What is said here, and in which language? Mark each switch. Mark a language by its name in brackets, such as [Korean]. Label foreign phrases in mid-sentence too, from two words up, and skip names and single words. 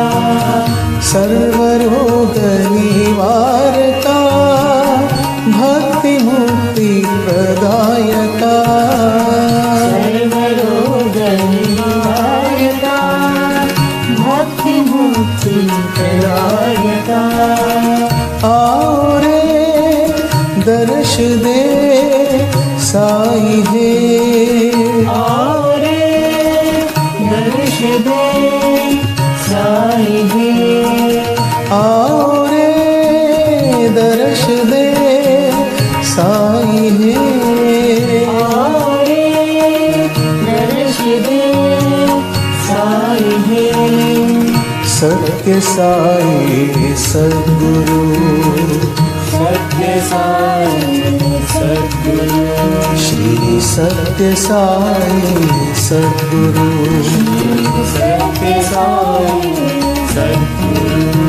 [Sanskrit] सर्वरोग निवारका भक्ति मुक्ति प्रदायका सर्वरोग निवारका भक्ति मुक्ति प्रदायका [Hindi] आओ रे दर्श दे साई है आओ रे दर्श दे साई है आओ रे दर्श दे साई है आओ रे दर्श दे साई है सत्य साई सद्गुरु सत्य साई सद्गुरु श्री सत्य साई सद्गुरु सत्य साई सद्गुरु